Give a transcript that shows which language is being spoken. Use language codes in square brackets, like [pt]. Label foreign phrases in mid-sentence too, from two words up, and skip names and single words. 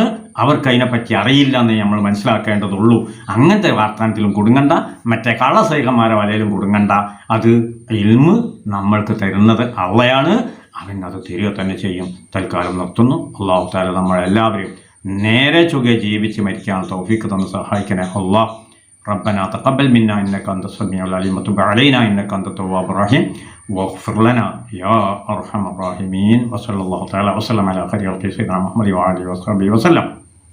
[ml] അവർക്ക് അതിനെപ്പറ്റി അറിയില്ല എന്ന് നമ്മൾ മനസ്സിലാക്കേണ്ടതുള്ളൂ. അങ്ങനത്തെ വാർത്താനത്തിലും കുടുങ്ങണ്ട, മറ്റേ കള്ളസൈഹന്മാരെ വലയിലും കുടുങ്ങണ്ട. അത് ഇൽമ് നമ്മൾക്ക് തരുന്നത് അള്ളയാണ്. അവനത് തരിക തന്നെ ചെയ്യും. തൽക്കാലം നിർത്തുന്നു. അള്ളാഹു തആല നമ്മളെല്ലാവരെയും നേരെ ചൊവ്വേ ജീവിച്ച് മരിക്കാൻ തൗഫീഖ് തന്ന് സഹായിക്കണേ അള്ളാഹ്. [ar] ربنا تقبل منا إنك أنت السميع العليم وتب علينا إنك أنت التواب الرحيم واغفر لنا يا أرحم الراحمين وصلى الله تعالى وسلم على خير خلق سيدنا محمد وعلى آله وصحبه وسلم.